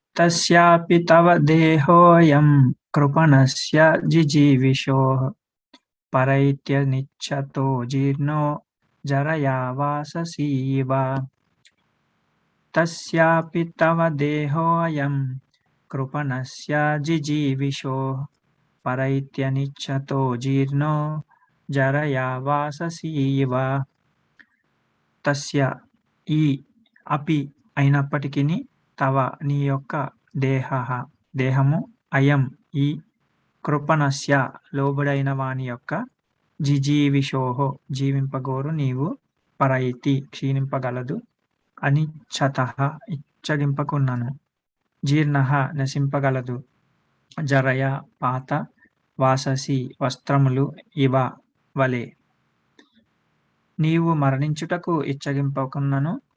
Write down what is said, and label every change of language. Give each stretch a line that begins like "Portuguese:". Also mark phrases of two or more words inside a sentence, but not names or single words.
Sanskrit: तस्यापि तव देहोऽयं कृपणस्य जिजीविषोः परैत्यनिच्छतो जीर्णो जरया वाससीव तस्यापि तव देहोऽयं कृपणस्य जिजीविषोः परैत्यनिच्छतो जीर्णो जरया వాససీవ
Telugu: తస్య ఈ అపి అయినప్పటికిని తవ నీ యొక్క దేహము అయం ఈ కృపణస్య లోబడైన వాని యొక్క జిజీవిషోహో జీవింపగోరు నీవు పరైతి క్షీణింపగలదు అనిచ్చత ఇచ్చగింపకున్నను జీర్ణ నశింపగలదు జరయ పాత వాససి వస్త్రములు ఇవ వలె నీవు మరణించుటకు ఇచ్చగింపకున్నను